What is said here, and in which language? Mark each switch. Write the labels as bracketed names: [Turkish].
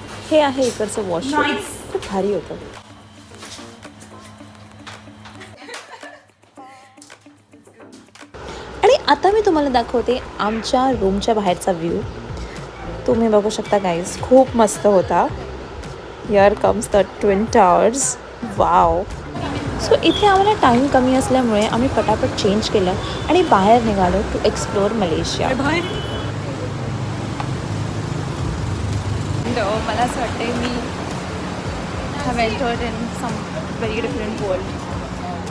[Marathi] हे आहे इकडचं वॉशरूम. खूप भारी होतं. आणि आता मी तुम्हाला दाखवते आमच्या रूमच्या बाहेरचा व्ह्यू. तुम्ही बघू शकता गाईज, खूप मस्त होता. [English] Here comes the twin towers. Wow. [Marathi] So इथे आम्हाला टाईम कमी असल्यामुळे आम्ही पटापट चेंज केलं आणि बाहेर निघालो [English] To explore Malaysia. [Marathi] मला असं वाटते मी [English] Have entered in some very different world.